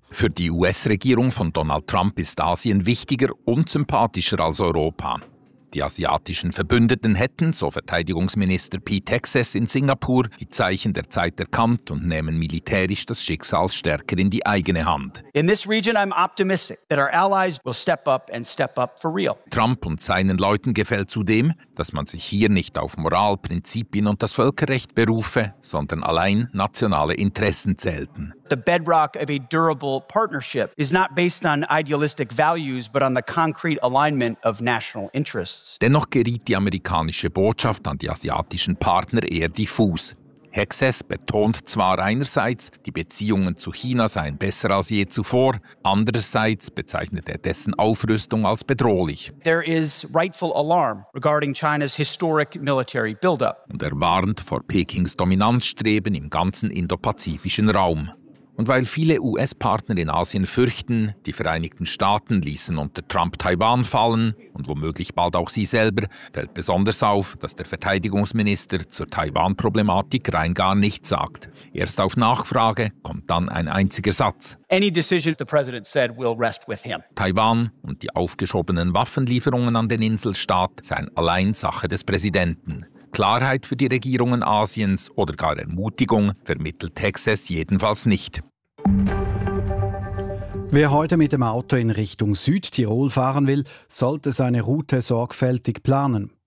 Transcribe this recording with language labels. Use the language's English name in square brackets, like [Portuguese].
[German] Für die US-Regierung von Donald Trump ist Asien wichtiger und sympathischer als Europa. Die asiatischen Verbündeten hätten, so Verteidigungsminister Pete Hegseth in Singapur, die Zeichen der Zeit erkannt und nehmen militärisch das Schicksal stärker in die eigene Hand. [English] In this region I'm optimistic that our allies will step up and step up for real. [German] Trump und seinen Leuten gefällt zudem, dass man sich hier nicht auf Moral, Prinzipien und das Völkerrecht berufe, sondern allein nationale Interessen zählten. [English] The bedrock of a durable partnership is not based on idealistic values, but on the concrete alignment of national interests. [German] Dennoch geriet die amerikanische Botschaft an die asiatischen Partner eher diffus. Hegseth betont zwar einerseits, die Beziehungen zu China seien besser als je zuvor, andererseits bezeichnet er dessen Aufrüstung als bedrohlich. [English] There is rightful alarm regarding China's historic military build-up. [German] Und er warnt vor Pekings Dominanzstreben im ganzen indopazifischen Raum. Und weil viele US-Partner in Asien fürchten, die Vereinigten Staaten ließen unter Trump Taiwan fallen und womöglich bald auch sie selber, fällt besonders auf, dass der Verteidigungsminister zur Taiwan-Problematik rein gar nichts sagt. Erst auf Nachfrage kommt dann ein einziger Satz. [English] Any decision the president said will rest with him. [German] Taiwan und die aufgeschobenen Waffenlieferungen an den Inselstaat seien allein Sache des Präsidenten. Klarheit für die Regierungen Asiens oder gar Ermutigung vermittelt Texas jedenfalls nicht. Wer heute mit dem Auto in Richtung Südtirol fahren will, sollte seine Route sorgfältig planen.